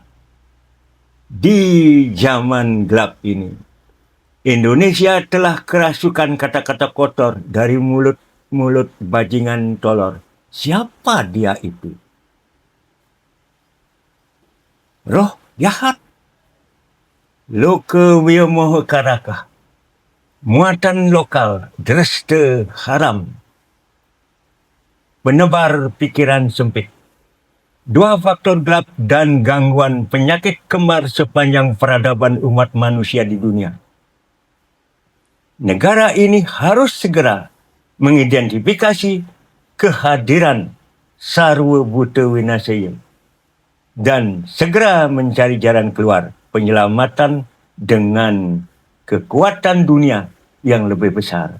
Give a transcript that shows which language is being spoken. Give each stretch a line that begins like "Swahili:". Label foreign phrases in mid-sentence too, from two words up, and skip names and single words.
Indonesian: Di zaman gelap ini, Indonesia telah kerasukan kata-kata kotor dari mulut-mulut bajingan tolor. Siapa dia itu? Roh jahat. Loka Wiyamoha Karaka. Muatan lokal, dresta haram. Penebar pikiran sempit. 2 faktor gelap dan gangguan penyakit kembar sepanjang peradaban umat manusia di dunia. Negara ini harus segera mengidentifikasi kehadiran Sarwa Buta Winasaya dan segera mencari jalan keluar penyelamatan dengan kekuatan dunia yang lebih besar.